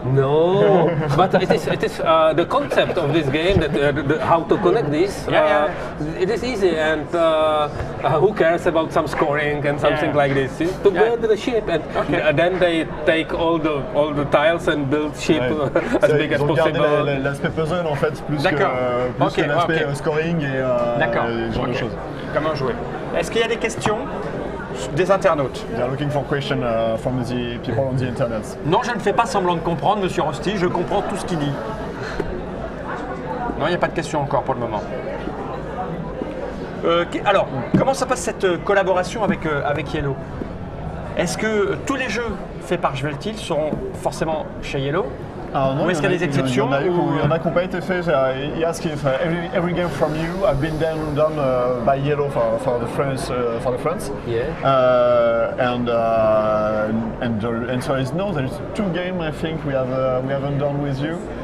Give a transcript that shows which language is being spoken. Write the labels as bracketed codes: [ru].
[en] No, but it is the concept of this game that how to connect this. It is easy, and who cares about some scoring and something like this? It's to build the ship, and then they take all the tiles and build ship as big as [fr] Ils ont gardé [en] possible. [fr] l'aspect puzzle en fait, plus D'accord. que l'aspect Ok. scoring et ce genre de choses. Comment jouer? Est-ce qu'il y a des questions des internautes? [en] They are looking for questions from the people on the internet. [fr] Non, je ne fais pas semblant de comprendre, monsieur Rosti, je comprends tout ce qu'il dit. Non, il n'y a pas de questions encore pour le moment. Alors, comment ça passe cette collaboration avec Yellow? Est-ce que tous les jeux faits par Jvatil seront forcément chez Yellow? Alors non, Ou est-ce qu'il y a des exceptions Il y en a qui n'ont pas été faits. [en] He asked if every game from you have been done by Yellow for the France. Yeah. And the answer is no. There is 2 games I think we haven't done with you.